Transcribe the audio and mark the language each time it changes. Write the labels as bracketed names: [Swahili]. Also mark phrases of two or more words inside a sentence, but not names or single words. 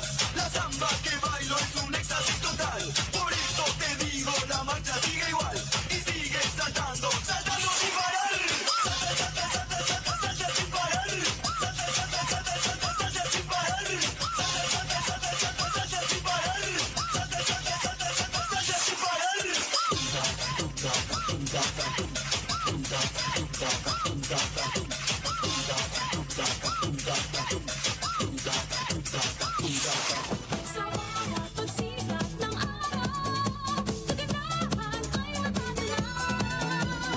[Spanish] La samba que bailo es un éxtasis total. Por eso te digo, la marcha sigue igual y sigue saltando, saltando sin parar. Salta, salta, salta, salta, salta sin parar. Salta, salta, salta, salta, salta sin parar. Salta, salta, salta, salta, salta sin parar. Salta, salta, salta, salta, salta sin parar. [Filipino] Sa bawat pagsikat ng araw, kagandahan ay matatanaw.